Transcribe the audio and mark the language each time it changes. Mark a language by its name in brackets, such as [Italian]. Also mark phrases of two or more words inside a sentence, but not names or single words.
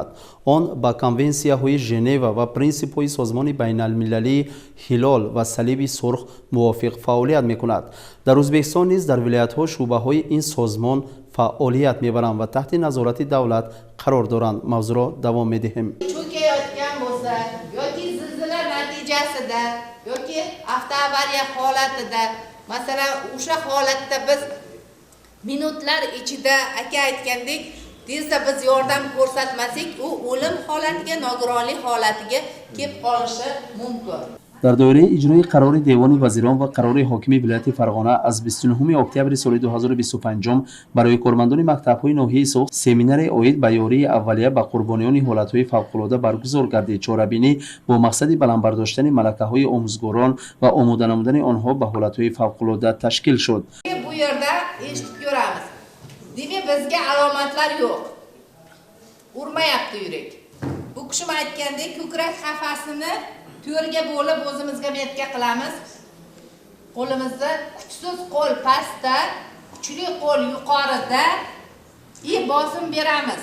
[Tajik] он ба конвенсияҳои Женева ва принсипҳои созмони байналмилалии ҳилол ва салиби сурх мувофиқ фаъолият мекунад. дар ӯзбекистон низ дар вилоятҳо шуъбаҳои ин созмон фаъолият мебаранд ва таҳти назорати давлат қарор доранд. мавзӯъро давом медиҳем. [Uzbek] yoki avtoavariya holatida, masalan, o'sha holatda biz minutlar ichida aka aytgandek, tezda biz yordam ko'rsatmasak, u o'lim holatiga, nogironlik holatiga kelib qolishi mumkin. [Tajik] дар доираи иҷрои қарори Девони вазирон ва қарори ҳокими вилояти Фарғона аз 29 октябри соли 2025 барои кормандони мактабҳои ноҳияи Сух семинаре оид ба ёрии аввалия ба қурбониёни ҳолатҳои фавқулодда баргузор гардид. чорабинӣ бо мақсади баландбардоштани малакаҳои омӯзгорон ва омода намудани онҳо ба ҳолатҳои фавқулодда ташкил шуд. [Uzbek] bu yerda eshitib ko'ramiz. Demak, bizga alomatlar yo'q. Urmayapti yurak. Bu kishim aytgandek, ko'krak qafasini to'rga bo'lib o'zimizga metga qilamiz. Qo'limizda kuchsiz qo'l pastda, kuchli qo'l yuqorida bosim beramiz.